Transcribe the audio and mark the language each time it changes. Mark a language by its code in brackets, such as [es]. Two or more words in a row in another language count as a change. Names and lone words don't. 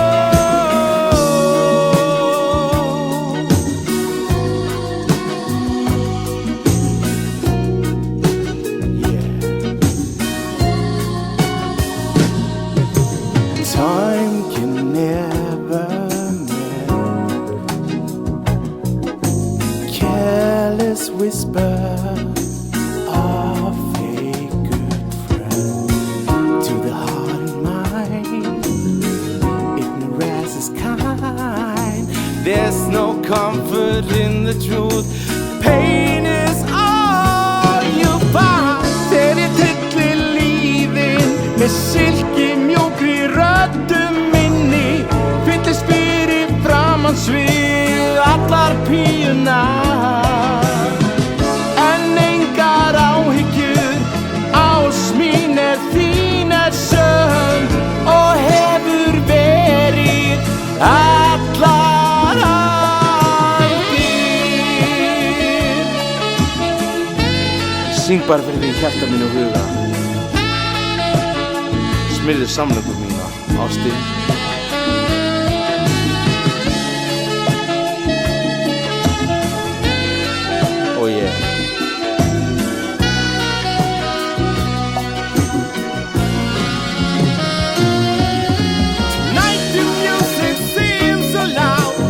[en] Time can never mend careless whisper of a good friend to the heart and mind. Ignorance is kind. There's no comfort in the truth. Pain is all you find. [is] Þegar ég tyllir lífin með silki mjúkri röddu minni, fyllist fyrir framan svið allar píunar, en engar áhyggjur, ást mín þín sönn og hefur verið allar aldir. Syng bara fyrir því hjarta mín og huga, smyrðu samlöku mína, ástin. [en] Oh yeah. Tonight the music seems so loud.